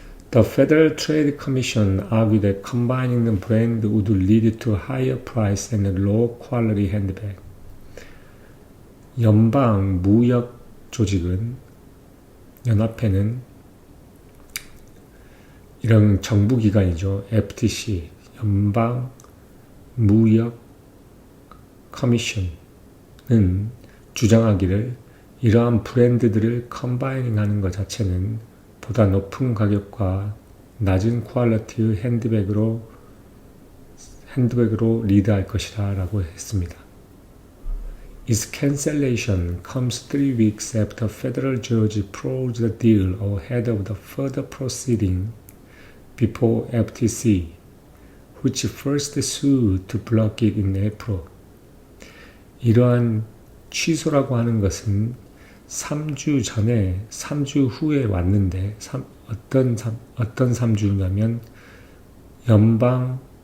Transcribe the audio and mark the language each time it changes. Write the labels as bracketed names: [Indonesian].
[English] The Federal Trade Commission argued that combining the brand would lead to higher price and low quality handbag. [Korean] 연방 무역 조직은, 연합회는 이런 정부기관이죠. FTC, 연방 무역 커미션은 주장하기를 이러한 브랜드들을 컴바이닝하는 것 자체는 보다 높은 가격과 낮은 퀄리티의 핸드백으로 리드할 것이라 라고 했습니다. [English] Its cancellation comes 3 weeks after federal judge approved the deal ahead of the further proceeding before FTC, which first sued to block it in April. [Korean] 이러한 취소라고 하는 것은 3주 후에 왔는데, 어떤 3주냐면, 연방